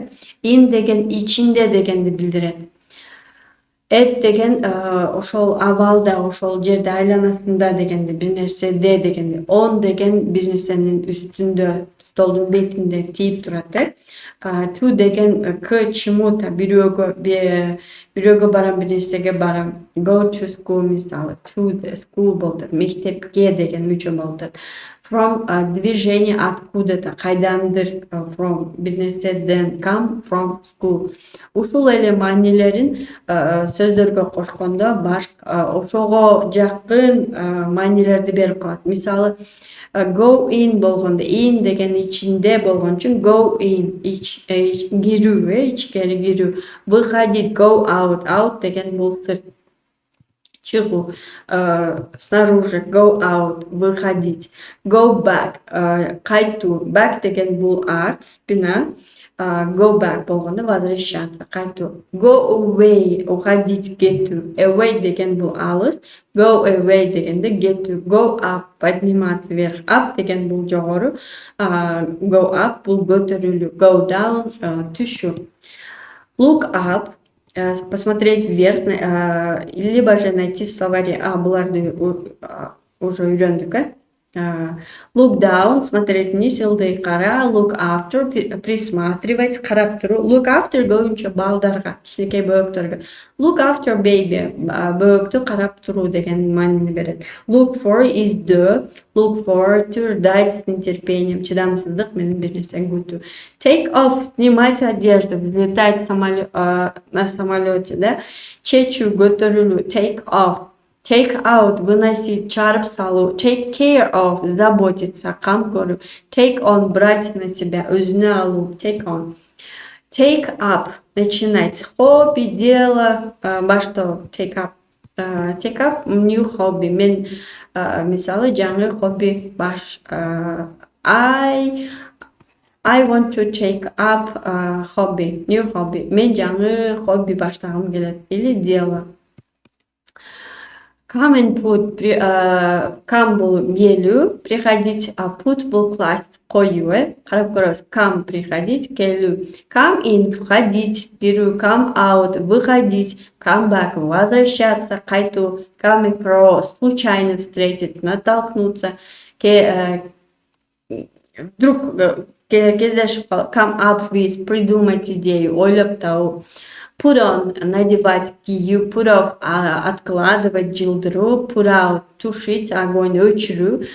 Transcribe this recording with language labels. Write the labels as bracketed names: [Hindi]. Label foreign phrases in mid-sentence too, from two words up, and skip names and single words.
[Kyrgyz] In деген ичинде дегенди билдирет. At деген ошол абалда, ошол жерде айланасында дегенди, бир нерседе дегенди. On деген бир нерсенин үстүндө, столдун бетинде тийип турат. [Russian] To деген к чему-то, [Kyrgyz] бирөөгө барам, бир нерсеге барам. [English] Go to school [Kyrgyz] мисалы, [English] to the school [Kyrgyz] болот, мектепке деген мүчө болот. [Russian] From движение откуда-то, кайдандыр, [Kyrgyz] from бир нерседен, [English] come from school. [Kyrgyz] Ушул эле маанилерин сөздөргө кошкондо ошого жакын маанилерди берип коет. Мисалы, [English] go in [Kyrgyz] болгондо, in деген ичинде болгон үчүн [English] go in, [Kyrgyz] кирүү, ичкери кирүү. [Russian] Выходить, [English] go out, [Kyrgyz] out деген бул сырт, чыгуу. [Russian] Снаружи, [English] go out, выходить. Go back, [Kyrgyz] кайтуу. Back деген бул арт, спина. [English] Go back [Kyrgyz] болгондо возвращаться, кайтуу. [English] Go away, [Russian] уходить, [Kyrgyz] кетүү. Away деген бул алыс. [English] Go away [Kyrgyz] дегенде кетүү. [English] Go up, [Russian] подниматься вверх. [Kyrgyz] Up деген бул жогору. [English] Go up [Kyrgyz] бул көтөрүлүү. [English] Go down, түшүү. Look up, [Russian] посмотреть вверх, либо же найти в словаре. [Kyrgyz] Буларды уже үйрөндүк. [English] Look down, [Russian] смотреть вниз, [Kyrgyz] ылдый кара. [English] Look after, [Kyrgyz] присматривать, карап туруу. [English] Look after [Kyrgyz] көбүнчө балдарга, кичинекей бөбөктөргө. [English] Look after baby, [Kyrgyz] бөбөктү карап туруу деген маанини берет. [English] Look for издөө. Look forward to, [Russian] ждать с нетерпением, [Kyrgyz] чыдамсыздык менен бир нерсени күтүү. [English] Take off, [Russian] снимать одежду, взлетать на самолете, да? [Kyrgyz] Чечүү, көтөрүлүү. [English] Take off. Take out, [Kyrgyz] выносить, чарып салуу. [English] Take care of, [Russian] заботиться, [Kyrgyz] кам көрүү. [English] Take on, [Russian] брать на себя, [Kyrgyz] өзүнө алуу. [English] Take on. Take up, [Russian] начинать. Хобби, дело, [Kyrgyz] баштоо. [English] Take up. Take up, new hobby. [Kyrgyz] Мен мисалы жаңы хобби [English] I want to take up hobby, new hobby. [Kyrgyz] Мен жаңы хобби баштагым келет. [Russian] Или дело. [English] Come and put, [Kyrgyz] come бул келүү, приходить, put бул класть, коюу, карап көрөбүз. Come приходить, келүү. [English] Come in, входить, кирүү. Come out, выходить. Come back, возвращаться, кайтуу. Come across, [Russian] случайно встретить, натолкнуться. [Kyrgyz] Вдруг кездешип калып. [English] Come up with, [Russian] придумать идею, [Kyrgyz] ойлоп табуу. [English] Put on, [Kyrgyz] надевать, кийүү. [English] Put off, [Kyrgyz] откладывать, жылдыруу. [English] Put out, [Russian] тушить, огонь, [Kyrgyz] өчүрүү.